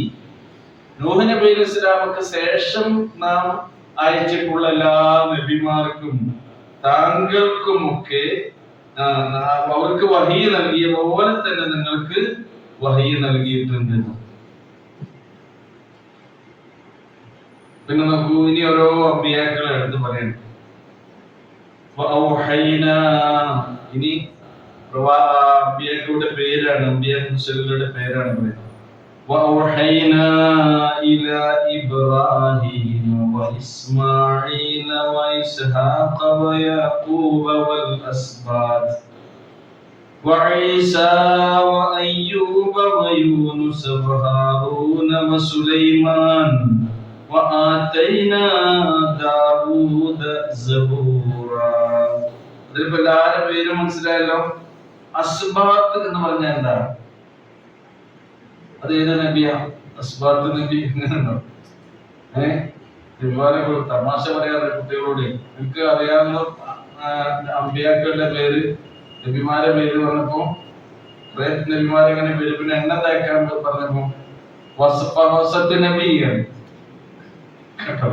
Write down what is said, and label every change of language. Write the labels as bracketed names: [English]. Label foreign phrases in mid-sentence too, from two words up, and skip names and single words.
[Malayalam] നൂഹ് നബി അലൈഹിസ്സലാമക്ക് ശേഷം നാം അയച്ചിട്ടുള്ള എല്ലാ നബിമാർക്കും താങ്കൾക്കുമൊക്കെ അവർക്ക് വഹീ നൽകിയ പോലെ തന്നെ നിങ്ങൾക്ക് വഹീ നൽകിയിട്ടുണ്ട്. പിന്നെ നോക്കൂ, ഇനി ഓരോ അമ്പിയാക്കളെ എടുത്ത് പറയണം. ഇനി അമ്പിയാക്കളുടെ പേരാണ്, അമ്പിയാക്കളുടെ പേരാണ് പറയുന്നത്. [Arabic] وأوحينا إلى إبراهيم وإسماعيل وإسحاق ويعقوب والأسباط وعيسى وأيوب ويونس وهارون وسليمان وآتينا داوود زبورا. [Malayalam] ഇതിൽ എല്ലാവരുടെ പേര് മനസ്സിലായല്ലോ. അസ്ബാത്ത് എന്ന് പറഞ്ഞാൽ എന്താണ്? അത് ഏത് നബിയാ? അസ്ബാത്ത് നബി എങ്ങനെയുണ്ടോ? ഒരുപാട് തമാശ പറയാറ് കുട്ടികളോട്. എനിക്ക് അറിയാവുന്ന അമ്പിയാക്കളുടെ പേര്, നബിമാരുടെ പേര് പറഞ്ഞപ്പോ നബിമാരെ എങ്ങനെ പേര്, പിന്നെ എണ്ണ തേക്കാൻ പറഞ്ഞപ്പോ വസത്ത് നബിയാണ് കേട്ടോ.